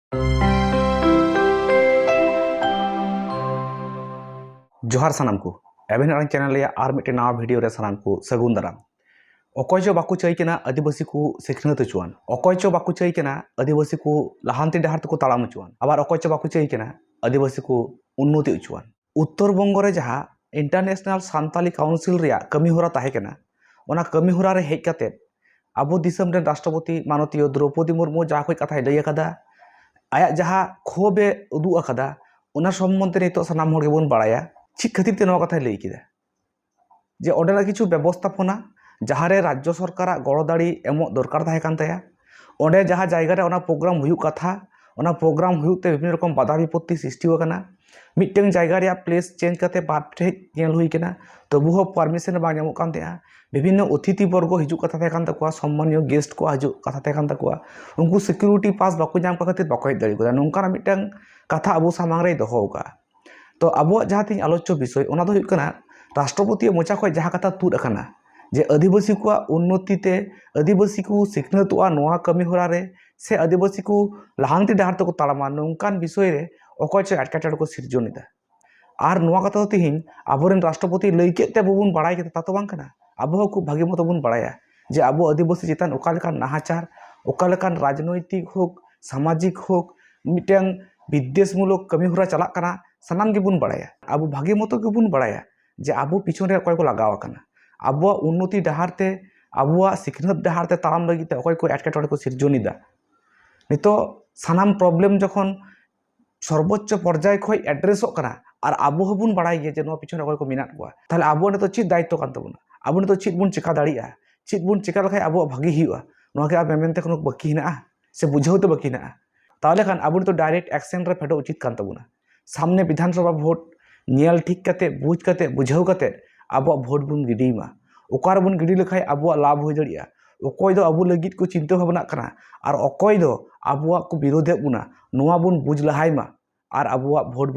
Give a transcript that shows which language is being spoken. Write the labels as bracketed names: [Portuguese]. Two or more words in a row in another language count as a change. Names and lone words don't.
[Santali] जोहार सानाम को एबेन चैनल और मिट्टे नवा वीडियो रे सानाम को सगुन दाराम अकय जो बाकू चाहना आदिवासी को सिखनत हचुआन अकय चो बाकू चाहना आदिवासी को लहानती डहार तक ताड़ाम हचुआन आबार अकय चो बाकू चाहना आदिवासी को उन्नति हचुआन उत्तर बंग रे जहाँ इंटरनेशनल सान्ताली काउंसिल रे कमी होरा ताहेकना ओना कमी होरा रे हेज काते आबो दिसम रे राष्ट्रपति माननीय द्रौपदी मुर्मू जहाँ कोई कथा लई अकादा आया जहाँ खोबे उदू अकादा ओना सम्बन्धे नितो सानाम हर गेबोन बाड़ाया चेक खातिर ते नवा कथा लई किदा जे ओडेना किछु व्यवस्थापना जहाँ रे राज्य सरकार गड़दाड़ी एम दरकार ताहेकान ताया ओंडे जहाँ जायगा रे ओना प्रोग्राम हुयुग कथा ओना प्रोग्राम हुयुग ते विभिन्न रकम बाधा विपत्ति सृष्टि होकना मिट्टें जायगा रे [English] place change [Santali] करते बार ठे नेल हुई केना तबु हो परमिशन बा ᱧᱟᱢᱚᱜ कान ताया विभिन्न अतिथि वर्ग हिजुग कथा ताहेकान ताकुआ सम्मानीय गेस्ट को हिजुग कथा ताहेकान ताकुआ उनको [English] security pass [Santali] बाको ᱧᱟᱢ खातिर बाको हेज दाड़ी कोदा नोंकाना मिट्टें कथा अबो सामांग रे दोहो का तो अब जहाँ तीन आलोच्य विषय ओना दो हुयुग कना राष्ट्रपति मोचा खय जहाँ कथा तुद अकाना जे आदिवासी को उन्नति ते आदिवासी को सिखनतोआ नोआ कमी होरा रे से आदिवासी को लहांती डहार तक ताड़ामा नोंकान विषय रे अकय चे एटकेटोड़े को सिरजनिदा और नोआ कथा तिहिन आबोरेन राष्ट्रपति लई केते बबुन बाड़ाय केते ता तो बांग कना आबो खूब भागी मतो बन बाड़ाया जे आबो आदिवासी चितान ओका लेकान नाहाचार ओका लेकान राजनैतिक होक सामाजिक होक मिटें विद्वेषमूलक कमी होरा चलाक कना सानाम गेबुन बाड़ाया आबो भागी मतो गेबुन बाड़ाया जे आबो पिछन रे अकय को लगाव कना आबो उन्नति डहारते आबो सिखनत डहारते ताराम लगिते अकय को एटकेटोड़े को सिरजनिदा नितो सानाम प्रॉब्लम जखन सर्वोच्च पर्याय खय एड्रेसोक कना और आबो हबुन बाड़ाय गे जे नो पिछन अकय को मिनात कोआ ताहले आबो नितो चित दायित्व कान तबुना आबो नितो चित बुन चिका दाड़िया चित बुन चिका लखाय आबो भागी हियुआ नो के मेमेनते कोनो बाकी हिनाआ से बुझावते बाकी हिनाआ ताहले खान आबो नितो [English] direct action [Santali] रे फेडो उचित कान तबुना सामने विधानसभा भोट नेल ठीक कते बुझ कते बुझाव कते आबो भोट बुन गिडीमा ओकार बुन गिडी लेखाय आबो लाभ हो जड़िया अकय दो आबो लगित को चिंता भावना कना और अकय दो आबो को विरोधे बुना नोआ बुन बुझ लहायमा और आबो भोट